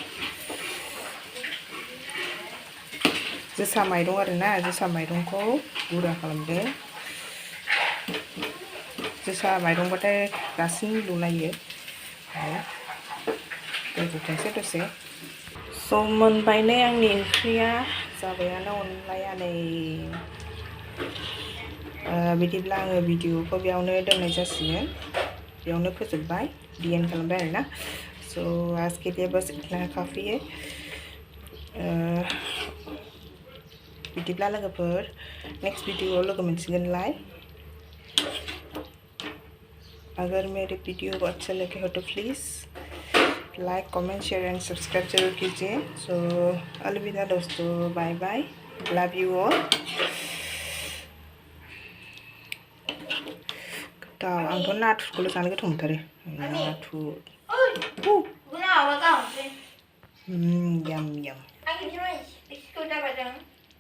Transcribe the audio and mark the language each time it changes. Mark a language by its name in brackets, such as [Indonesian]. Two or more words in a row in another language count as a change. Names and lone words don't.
[Bodo] जोसा माइरं आरोना जोसा माइरंखौ गुरा खालामदो जोसा माइरंबाथाय दासिम मिलौलायो गोदौथोंसै दसे स' मोनबायनै आंनि ओंख्रिया जाबायानो अनलाया नै बिदिब्ला आङो भिडिअखौ बेयावनो दोननाय जासिगोन बेयावनो फोजोबबाय डिएन खालामबाय आरोना स' [Hindi] आज के लिए बस इतना काफी है [Bodo] बिदिब्ला लोगोफोर [English] next video [Bodo] लोगो मोनसिगोनलाय [Hindi] अगर मेरे वीडियो को अच्छा लगे हो तो प्लीज़ [English] like comment share and subscribe [Hindi] जरूर कीजिए सो अलविदा दोस्तों [English] bye bye love you all [Bodo] आंथ' नाथुरखौल' जानो गोथाव मोनथारो नाथुर याम याम